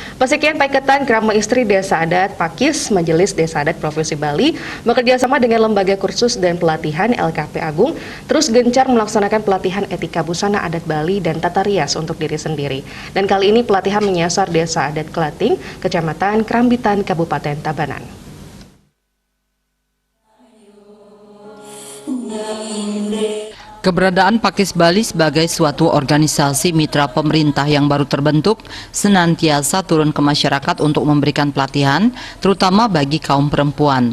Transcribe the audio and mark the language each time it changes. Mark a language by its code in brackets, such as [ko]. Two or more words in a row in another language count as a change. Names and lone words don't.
[id] Pesekian Paiketan Krama Istri Desa Adat Pakis Majelis Desa Adat Provinsi Bali bekerjasama dengan Lembaga Kursus dan Pelatihan LKP Agung terus gencar melaksanakan pelatihan etika busana adat Bali dan tata rias untuk diri sendiri. Dan kali ini pelatihan menyasar Desa Adat Klating, Kecamatan Krambitan, Kabupaten Tabanan. Keberadaan Pakis Bali sebagai suatu organisasi mitra pemerintah yang baru terbentuk senantiasa turun ke masyarakat untuk memberikan pelatihan, terutama bagi kaum perempuan.